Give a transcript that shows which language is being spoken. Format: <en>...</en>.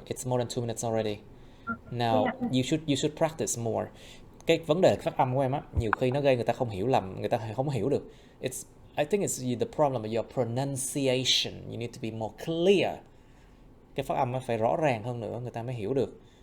<en>It's more than 2 minutes already. Now, you should practice more.</en> <vi>Cái vấn đề phát âm của em á, nhiều khi nó gây người ta không hiểu lầm, người ta không hiểu được.</vi> <en>I think it's the problem with your pronunciation. You need to be more clear.</en> <vi>Cái phát âm nó phải rõ ràng hơn nữa, người ta mới hiểu được.</vi>